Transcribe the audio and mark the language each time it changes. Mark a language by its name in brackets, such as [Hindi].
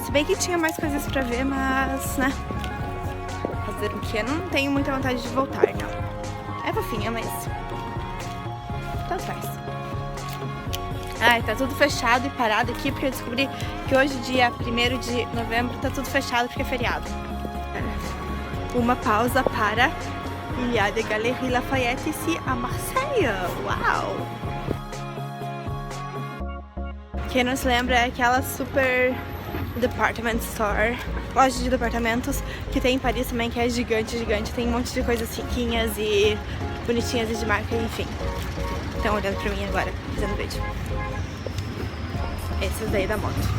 [Portuguese] Se bem que tinha mais coisas pra ver, mas, né? Fazer o quê? Não tenho muita vontade de voltar, não. É fofinha, mas tanto faz. Ai, tá tudo fechado e parado aqui porque eu descobri que hoje, dia 1º de novembro, tá tudo fechado porque é feriado. Uma pausa para [French] Il y a des Galeries Lafayette ici à Marseille. [Portuguese] Uau! Quem não se lembra é aquela super [English] department store, [Portuguese] loja de departamentos que tem em Paris também, que é gigante, gigante. Tem um monte de coisas riquinhas e bonitinhas e de marca, enfim. Estão olhando pra mim agora, fazendo vídeo. Esses daí da moto.